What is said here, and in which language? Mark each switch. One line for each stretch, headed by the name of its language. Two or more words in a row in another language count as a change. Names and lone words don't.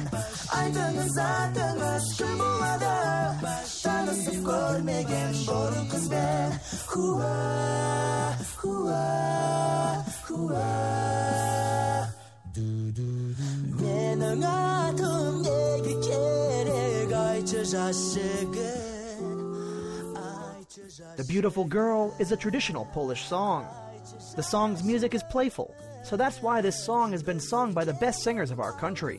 Kazakh: Айтыңыз атыңыз кім болады, танысып көрмеген бұрын қызбен. Хуа, хуа, хуа. Менің атым неге керек, айтшы жас жігіт.
English: The Beautiful Girl is a traditional Polish song. The song's music is playful, so that's why this song has been sung by the best singers of our country.